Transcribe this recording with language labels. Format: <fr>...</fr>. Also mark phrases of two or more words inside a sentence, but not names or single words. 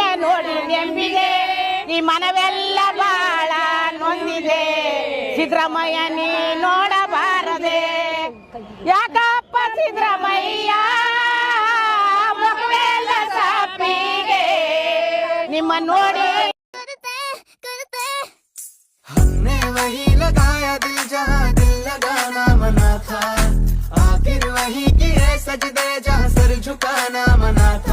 <kn>ನೋಡಿ ನೆಂಬಿದೆ ಈ ಮನವೆಲ್ಲ ಬಾಳ ನೊಂದಿದೆ ಸಿದ್ದರಾಮಯ್ಯ ನೀ ನೋಡಬಾರದೆ ಯಾಕಪ್ಪ ಸಿದ್ದರಾಮಯ್ಯ ಮಕ್ಕಳೆಲ್ಲ ಸಾಪಿಗೆ ನಿಮ್ಮ ನೋಡಿ</kn> <hi>हमने वही लगाया दिल जहाँ दिल लगाना मना था आखिर वही किए सजदे जहाँ सर झुकाना मना था</hi>